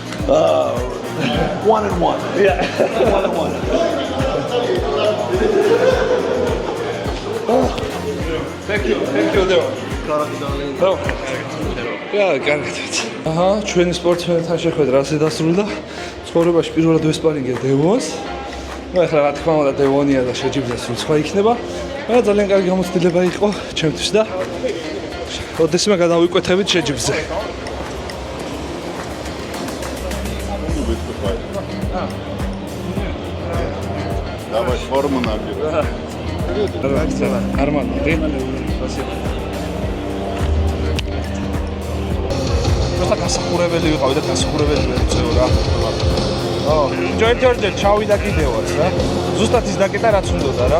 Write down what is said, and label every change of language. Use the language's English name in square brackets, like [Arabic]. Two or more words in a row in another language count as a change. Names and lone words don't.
[English] 1-1. Yeah. 1-1. Thank you, Deo. [Georgian] კარგად. აჰა, ჩვენი სპორტსმენთან შეხვედრა ასე დასრულდა. ცხოვრებაში პირველად ვესპარინგე დევონს. ახლა რა თქმა უნდა დევონია და შეჯიბდეს რომ სხვა იქნება. მაგრამ ძალიან კარგი გამოცდილება იყო ჩემთვის და ოდესმე გადავიკვეთებით შეჯიბზე. [Russian] Давай форму наберем. Нормально, ты? Спасибо. [Georgian] Просто გასახურებელი ვიყავი და გასახურებელი ვეწეო რა. ჯერ-ჯერ ჩავიდა კიდევაც რა. ზუსტად ის დაკეტა რაც უნდოდა რა.